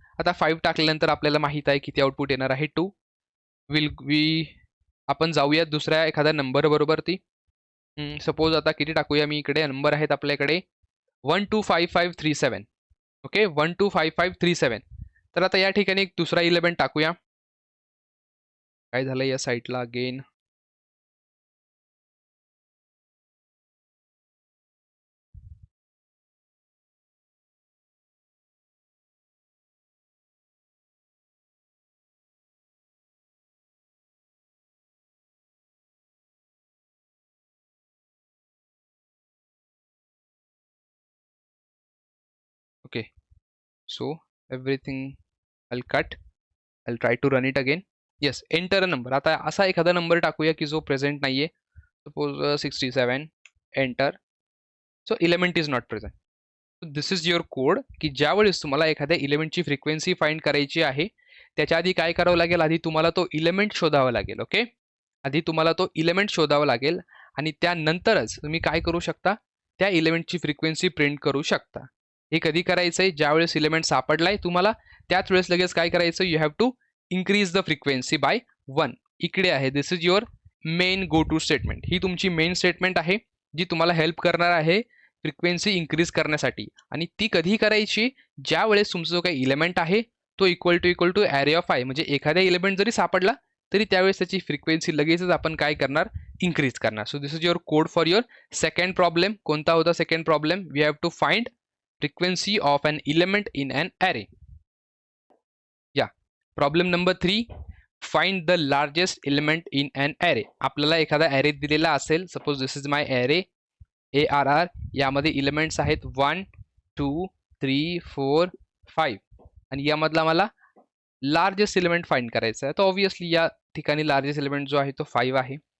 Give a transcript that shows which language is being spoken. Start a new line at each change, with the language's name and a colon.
Marathi: आता 5 टाकल्यानंतर आपल्याला माहित आहे किती आउटपुट येणार आहे, 2. आपण जाऊयात दुसऱ्या एखाद्या नंबर बरोबर ती. सपोज आता किती टाकूया, मी इकडे नंबर आहेत आपल्याकडे 125537. ओके, 125537. तर आता या ठिकाणी एक दुसरा इलेमेंट टाकूया. काय झालं या साईटला again,
English: okay, so everything I'll cut, I'll try to run it again. Yes, enter a number.
Marathi: आता असा एखादा नंबर टाकूया की जो प्रेझेंट नाहीये. Suppose 67, enter.
English: So element is not present. This is your code
Marathi: की ज्यावेळेस तुम्हाला एखाद्या इलेमेंटची फ्रिक्वेन्सी फाइंड करायची आहे, त्याच्या आधी काय करावं लागेल, आधी तुम्हाला तो इलेमेंट शोधावा लागेल. ओके, आधी तुम्हाला तो इलेमेंट शोधावा लागेल आणि त्यानंतरच तुम्ही काय करू शकता, त्या इलेमेंटची फ्रिक्वेन्सी प्रिंट करू शकता. हे कधी करायचंय, ज्यावेळेस इलेमेंट सापडलाय तुम्हाला त्याच वेळेस लगेच काय करायचं,
English: You have to increase the frequency by 1.
Marathi: इकडे आहे,
English: This is your main go to statement.
Marathi: ही तुमची मेन स्टेटमेंट आहे जी तुम्हाला हेल्प करणार आहे फ्रिक्वेन्सी इन्क्रीज करण्यासाठी. आणि ती कधी करायची, ज्या वेळेस तुमचा जो काही इलेमेंट आहे तो equal to array of I, म्हणजे एखाद्या इलेमेंट जरी सापडला तरी त्यावेळेस त्याची फ्रिक्वेन्सी लगेचच आपण काय करणार, इन्क्रीज करणार.
English: So this is your code for your second problem.
Marathi: कोणता होता second problem?
English: We have to find frequency of an element in an array. या problem number 3, find the largest element in an array.
Marathi: आपल्याला एखादा array दिलेला असेल,
English: Suppose this is my array ARR.
Marathi: यामध्ये elements आहेत 1 2 3 4 5 आणि यामधला मला लार्जेस्ट एलिमेंट फाइंड करायचा आहे. तर ऑब्व्हियसली या ठिकाणी लार्जेस्ट एलिमेंट जो आहे तो 5 आहे.